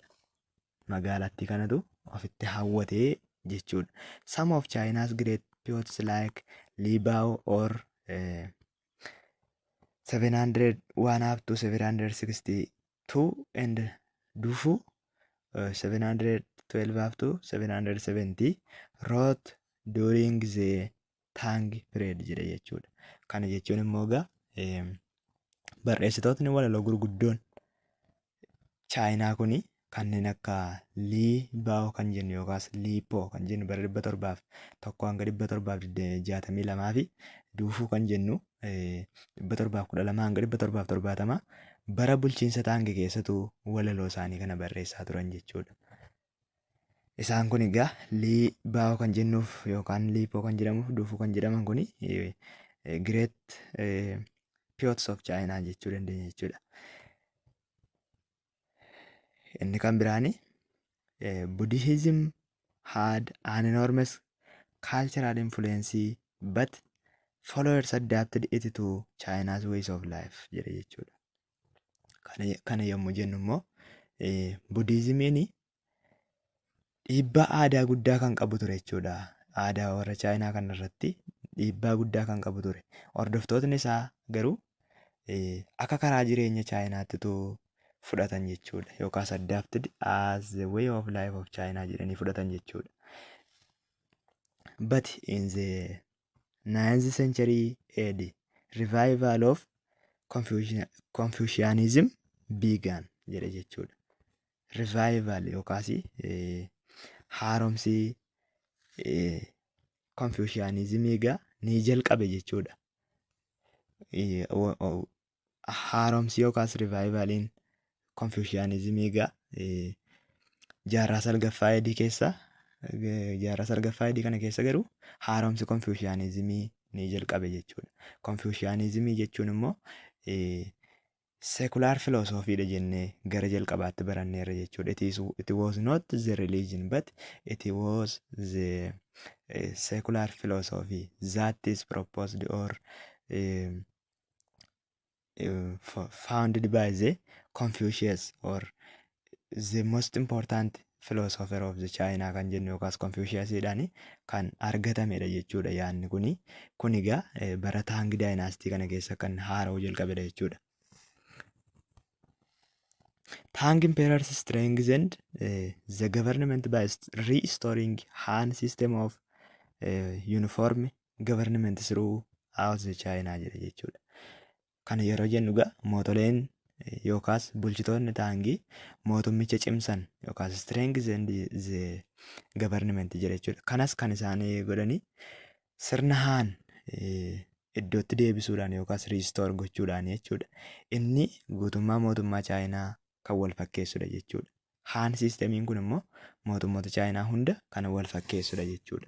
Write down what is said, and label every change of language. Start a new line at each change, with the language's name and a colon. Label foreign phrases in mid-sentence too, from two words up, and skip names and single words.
Oromo: Magaalattii kanatu ofitti hawwatee jechuudha.
English: Some of China's great poets like Li Bao or 701 up to 762 and Du Fu 712 up to 770 wrote during the Tang period
Oromo: jedha jechuudha. Kana jechuun immoo egaa barreessitootni walaloo gurguddoon Chaayinaa kuni kanneen akka Lii Baao kan jennu yookaas Lii Po kan jennu bara 701 hanga 762 fi Duufuu kan jennu 712 hanga 770 bara bulchiinsa Taangii keessatu walaloo isaanii kana barreessaa turan jechuudha. Isaan kun egaa Lii Baao kan jennuuf yookaan Lii Po kan jedhamuuf Duufuu kan jedhaman kuni
English: great poets of China
Oromo: jechuu dandeenya jechuudha. Inni kan biraani
English: Buddhism had an enormous cultural influence but followers adapted it to China's ways of life
Oromo: jedha jechuudha. Kana yommuu jennu immoo Buddhismiin dhiibbaa aadaa guddaa kan qabu ture jechuudha. Aadaa warra Chaayinaa kana irratti dhiibbaa guddaa kan qabu ture. Hordoftootni isaa garuu akka karaa jireenya Chaayinaattitu fudhatan jechuudha.
English: Yookaas adapted as the way of life of China
Oromo: jedhanii fudhatan jechuudha.
English: But in the 9th century AD, revival of Confucianism began
Oromo: jedha jechuudha. Revival yookaas haaromsi Confucianism egaa ni jalqabe jechuudha. Haaromsi yookaas rivayivaliin Confucianism egaa jaarraa salgaffaa AD keessa kana keessa garuu haaromsi Confucianism ni jalqabe jechuudha. Confucianism jechuun immoo
English: secular philosophy
Oromo: dha jennee gara jalqabaatti baranneerra jechuudha.
English: It was not the religion but it was the secular philosophy that is proposed or founded by the Confucius or the most important philosopher of the China
Oromo: kan jennu yookaas Confuciusidhaan kan argatamedha jechuudha yaadni kuni. Kun egaa bara Tang Dynasty kana keessa kan haara'uu jalqabedha jechuudha.
English: Tang emperors strengthened the government by restoring Han system of uniform government throughout the China
Oromo: jedha jechuudha. Kana yeroo jennu egaa mootoleen yookaas bulchitoonni Taangii mootummicha cimsan yookaas
English: strengthened the government
Oromo: jedha jechuudha. Kanas kan isaan godhanii sirna Han iddootti deebisuudhaan yookaas restore gochuudhaan jechuudha. Inni guutummaa mootummaa Chaayinaa kan wal fakkeessudha jechuudha. Han sistemiin kun immoo mootummoota Chaayinaa hunda kan wal fakkeessudha jechuudha.